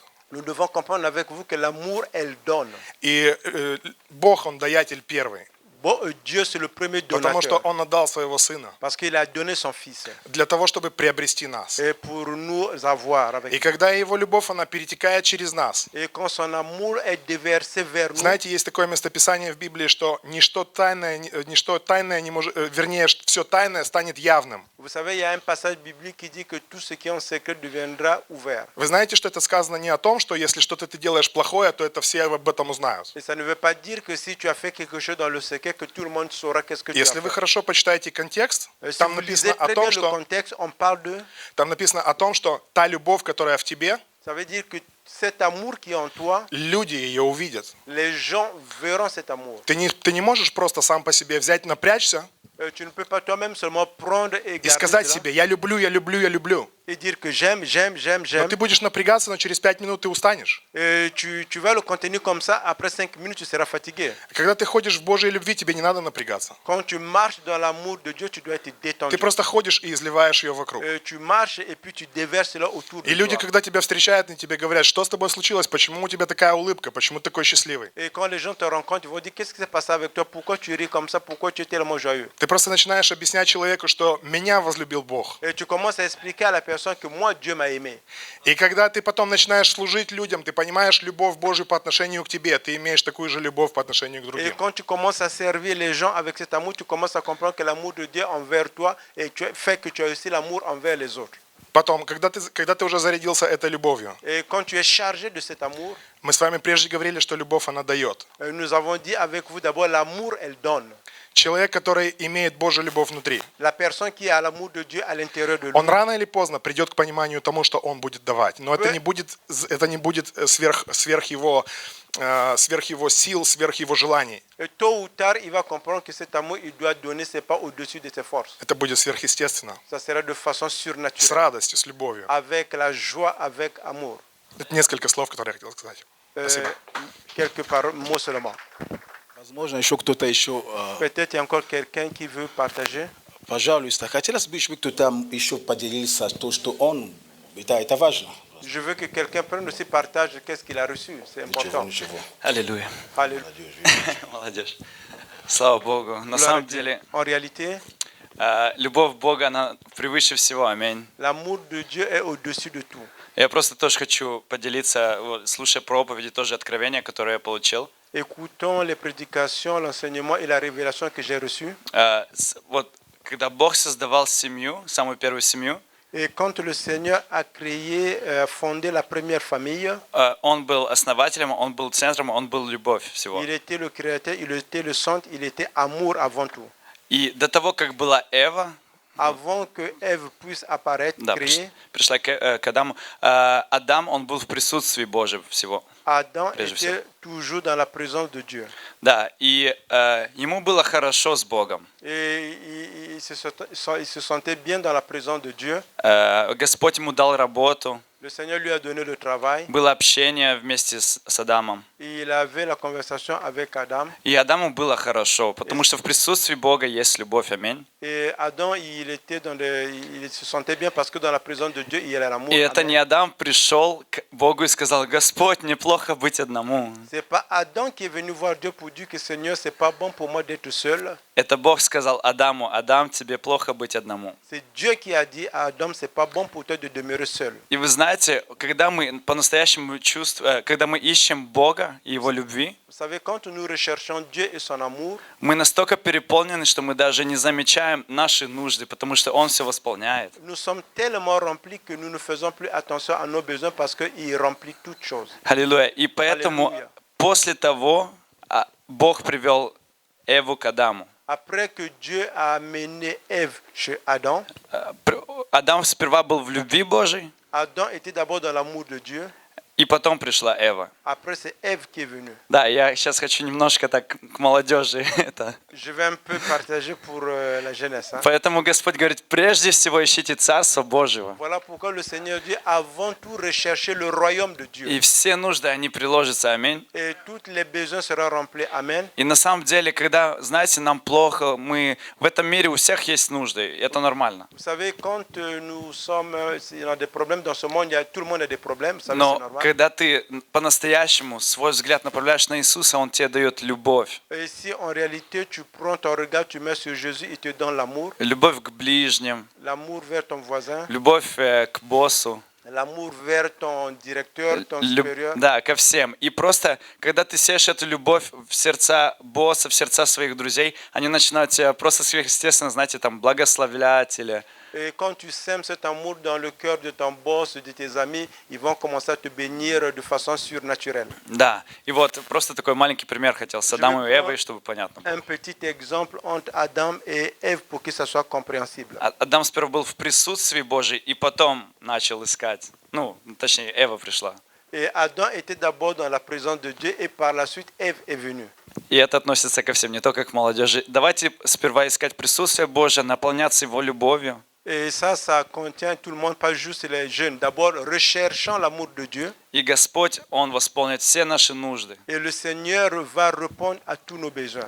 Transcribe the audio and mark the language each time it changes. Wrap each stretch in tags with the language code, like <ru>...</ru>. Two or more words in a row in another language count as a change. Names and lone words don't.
<fr>Nous devons comprendre avec vous que l'amour, elle donne.</fr> <ru>И Бог, Он даятель первый.</ru> <fr>Dieu, c'est le premier</fr> <ru>Потому что</ru> <fr>donateur.</fr> <ru>Он отдал Своего Сына</ru> <fr>Parce qu'il a donné son Fils.</fr> <ru>для того, чтобы приобрести нас.</ru> <fr>Et pour nous avoir avec</fr> <ru>И когда Его любовь, она перетекает через нас.</ru> <fr>Et quand son amour est déversé vers nous,</fr> <ru>Знаете, есть такое местописание в Библии, что ничто тайное не может, вернее, все тайное станет явным.</ru> <fr>vous savez, il y a un passage biblique qui dit que tout ce qui est en secret deviendra ouvert.</fr> <ru>Вы знаете, что это сказано не о том, что если что-то ты делаешь плохое, то это все об этом узнают.</ru> <fr>Et ça ne veut pas dire que si tu as fait quelque chose dans le secret, que tout le monde saura qu'est-ce que tu as</fr> <ru>Если вы</ru> <fr>fait.</fr> <ru>хорошо почитаете контекст,</ru> <fr>Si</fr> <ru>там</ru> <fr>vous lisez</fr> <ru>написано о</ru> <fr>très</fr> <ru>том,</ru> <fr>bien le</fr> <ru>что</ru> <fr>contexte, on parle de...</fr> <ru>там написано о том, что та любовь, которая в тебе,</ru> <fr>Ça veut dire que cet amour qui est en toi,</fr> <ru>люди ее увидят.</ru> <fr>les gens verront cet amour.</fr> <ru>Ты не можешь просто сам по себе взять, напрячься</ru> <fr>Tu ne peux pas toi-même seulement prendre et</fr> <ru>и</ru> <fr>garder</fr> <ru>сказать</ru> <fr>cela</fr> <ru>себе: я люблю, я люблю, я люблю.</ru> <fr>et dire que j'aime, j'aime, j'aime,</fr> <ru>Но</ru> <fr>j'aime.</fr> <ru>ты будешь напрягаться, но через 5 минут ты устанешь.</ru> <fr>Et tu vas le continuer comme ça, après 5 minutes, tu seras fatigué.</fr> <ru>Когда ты ходишь в Божьей любви, тебе не надо напрягаться.</ru> <fr>Quand tu marches dans l'amour de Dieu, tu dois être détendu.</fr> <ru>Ты просто ходишь и изливаешь ее вокруг.</ru> <fr>Tu marches et puis tu déverses cela autour de</fr> <ru>И люди,</ru> <fr>toi.</fr> <ru>когда тебя встречают, они тебе говорят: что с тобой случилось, почему у тебя такая улыбка, почему ты такой счастливый.</ru> <fr>Et quand les gens te rencontrent, ils vont dire qu'est-ce qui s'est passé avec toi, pourquoi tu ris comme ça, pourquoi tu es tellement joyeux.</fr> <ru>Ты просто начинаешь объяснять человеку, что меня возлюбил Бог.</ru> <fr>Et tu commences à expliquer à la personne que moi, Dieu m'a aimé.</fr> <ru>И когда ты потом начинаешь служить людям, ты понимаешь любовь Божию по отношению к тебе, ты имеешь такую же любовь по отношению к</ru> <fr>Et</fr> <ru>другим.</ru> <fr>quand tu commences à servir les gens avec cet amour, tu commences à comprendre que l'amour de Dieu envers toi et fait que tu as aussi l'amour envers les autres.</fr> <ru>Потом, когда ты уже зарядился этой любовью,</ru> <fr>Et quand tu es chargé de cet amour,</fr> <ru>мы с вами прежде говорили, что любовь, она дает.</ru> <fr>nous avons dit avec vous d'abord, l'amour, elle donne.</fr> <ru>Человек, который имеет Божью любовь внутри,</ru> <fr>La personne qui a l'amour de Dieu à l'intérieur de lui,</fr> <ru>он рано или поздно придет к пониманию тому, что он будет давать. Но это не будет сверх его сил, сверх его желаний.</ru> <fr>et tôt ou tard, il va comprendre que cet amour, il doit donner, c'est pas au-dessus de ses forces.</fr> <ru>Это будет сверхъестественно.</ru> <fr>Ça sera de façon</fr> <ru>С</ru> <fr>surnaturelle,</fr> <ru>радостью, с любовью.</ru> <fr>avec la joie, avec amour.</fr> <ru>Это несколько слов, которые я хотел сказать. Спасибо.</ru> <fr>Quelques mots seulement.</fr> <ru>Возможно, еще кто-то еще,</ru> <fr>Peut-être il y a encore quelqu'un qui veut partager.</fr> <ru>пожалуйста, хотелось бы, чтобы кто-то еще поделился то, что он, это важно.</ru> <fr>Je veux que quelqu'un prenne aussi partage qu'est-ce qu'il a reçu. C'est important.</fr> <ru>Ничего. Аллилуйя.</ru> <fr>Alléluia.</fr> <ru>Молодежь. Слава Богу. На</ru> <fr>Gloire à</fr> <ru>самом</ru> <fr>Dieu.</fr> <ru>деле,</ru> <fr>En réalité,</fr> <ru>любовь Бога, она превыше всего. Аминь.</ru> <fr>l'amour de Dieu est au-dessus de tout.</fr> <ru>Я просто тоже хочу поделиться, вот, слушая проповеди, тоже откровения, которые я получил.</ru> <fr>Écoutons les prédications, l'enseignement et la révélation que j'ai reçue.</fr> <ru>Вот, когда Бог создавал семью, самую первую семью,</ru> <fr>Et quand le Seigneur a créé, fondé la première famille,</fr> <ru>Он был основателем, Он был центром, Он был любовь всего.</ru> <fr>il était le créateur, il était le centre, il était amour avant tout.</fr> <ru>И до того, как была Эва,</ru> <fr>Avant que Ève puisse apparaître,</fr> <ru>да,</ru> <fr>créée,</fr> <ru>пришла к Адаму, Адам, он был в присутствии Божьем всего.</ru> <fr>Adam</fr> <ru>Прежде</ru> <fr>était toujours dans la présence de Dieu.</fr> <ru>Да, и ему было хорошо с Богом.</ru> <fr>Et il se sentait bien dans la présence de Dieu.</fr> <ru>Господь ему дал работу,</ru> <fr>Le Seigneur lui a donné le travail.</fr> <ru>было общение вместе с Адамом.</ru> <fr>Et il avait la conversation avec Adam.</fr> <ru>И Адаму было хорошо, потому что в присутствии Бога есть любовь. Аминь.</ru> <fr>Et Adam, il se sentait bien parce que dans la présence de Dieu, il y a l'amour.</fr> <ru>И это</ru> <fr>Amen.</fr> <ru>не Адам пришел к Богу и сказал: Господь, неплохо быть одному.</ru> <fr>C'est pas Adam qui est venu voir Dieu pour dire que Seigneur, c'est pas bon pour moi d'être seul.</fr> <ru>Это Бог сказал Адаму: Адам, тебе плохо быть одному.</ru> <fr>C'est Dieu qui a dit à Adam, c'est pas bon pour toi de demeurer seul.</fr> <ru>И вы знаете, когда мы по-настоящему чувствуем, когда мы ищем Бога и Его любви,</ru> <fr>Vous savez, quand nous recherchons Dieu et son amour,</fr> <ru>мы настолько переполнены, что мы даже не замечаем наши нужды, потому что Он все восполняет.</ru> <fr>nous sommes tellement remplis que nous ne faisons plus attention à nos besoins parce qu'il remplit toutes choses.</fr> <ru>Аллилуйя. И поэтому Аллилуйя. после того Бог привел Эву к Адаму.</ru> <fr>Après que Dieu a amené Ève chez Adam,</fr> <ru>Адам сперва был в любви Божией,</ru> <fr>Adam était d'abord dans l'amour de Dieu.</fr> <ru>и потом пришла Эва.</ru> <fr>Après, c'est Ève qui est venue.</fr> <ru>Да, я сейчас хочу немножко так к молодежи это.</ru> <fr>Je vais un peu partager pour la jeunesse. Hein.</fr> <ru>Поэтому Господь говорит: прежде всего ищите Царство Божьего.</ru> <fr>Voilà pourquoi le Seigneur dit avant tout rechercher le royaume de Dieu.</fr> <ru>И все нужды, они приложатся. Аминь.</ru> <fr>Et tous les besoins seront remplis. Amen.</fr> <ru>И на самом деле, когда, знаете, нам плохо, мы в этом мире у всех есть нужды, и это нормально.</ru> <fr>Vous savez, quand nous sommes, il y a des problèmes dans ce monde, tout le monde a des problèmes, ça c'est</fr> <ru>Но</ru> <fr>normal.</fr> <ru>когда ты по-настоящему свой взгляд направляешь на Иисуса, Он тебе дает любовь.</ru> <fr>Et si en réalité tu prends ton regard, tu mets sur Jésus, il te donne l'amour.</fr> <ru>любовь к ближним,</ru> <fr>L'amour vers ton voisin,</fr> <ru>любовь к боссу,</ru> <fr>l'amour vers ton directeur, ton supérieur.</fr> <ru>да, ко всем. И просто, когда ты сеешь эту любовь в сердца босса, в сердца своих друзей, они начинают тебя просто сверхъестественно, знаете, там, благословлять или...</ru> <fr>Et quand tu sèmes cet amour dans le cœur de ton boss, de tes amis, ils vont commencer à te bénir de façon surnaturelle.</fr> <ru>Да, и вот просто такой маленький пример хотел с Адамом и Эвой, чтобы понятно было.</ru> <fr>Un petit exemple entre Adam et Ève pour que ça soit compréhensible.</fr> <ru>Адам сперва был в присутствии Божьем, и потом начал искать. Ну, точнее, Эва пришла.</ru> <fr>Et Adam était d'abord dans la présence de Dieu et par la suite Ève est venue.</fr> <ru>И это относится ко всем, не только к молодежи. Давайте сперва искать присутствие Божье, наполняться Его любовью.</ru> <fr>Et ça contient tout le monde, pas juste les jeunes. D'abord, recherchant l'amour de Dieu.</fr> <ru>И Господь, Он восполнит все наши нужды.</ru> <fr>Et le Seigneur va répondre à tous nos besoins.</fr>